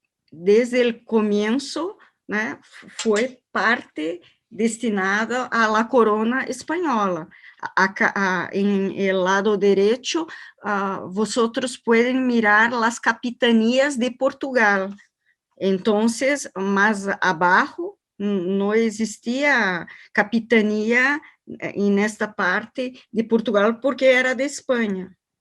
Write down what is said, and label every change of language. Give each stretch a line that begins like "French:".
Portuguese: desde o começo, né, foi parte destinada à la corona espanhola.
Spanish: En el lado derecho, vosotros pueden mirar las capitanías de Portugal. Entonces, más abajo,
Portuguese: não existia capitania nesta parte de Portugal, porque era de Espanha.